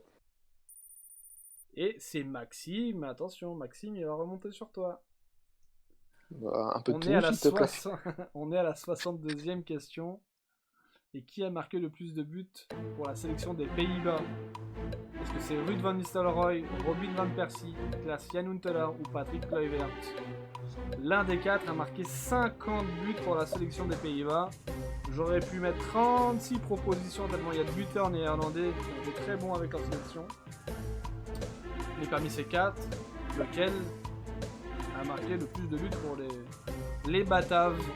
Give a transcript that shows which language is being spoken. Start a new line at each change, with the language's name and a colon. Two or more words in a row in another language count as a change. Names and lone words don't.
French: Et c'est Maxime. Attention, Maxime, il va remonter sur toi. Un peu de tout, s'il te plaît. On est à la 62e question. Et qui a marqué le plus de buts pour la sélection des Pays-Bas? Est-ce que c'est Ruud van Nistelrooy, Robin van Persie, Klaas-Jan Huntelaar ou Patrick Kluivert? L'un des quatre a marqué 50 buts pour la sélection des Pays-Bas. J'aurais pu mettre 36 propositions tellement il y a de buteurs néerlandais qui ont été très bons avec leur sélection. Mais parmi ces quatre, lequel a marqué le plus de buts pour les Bataves?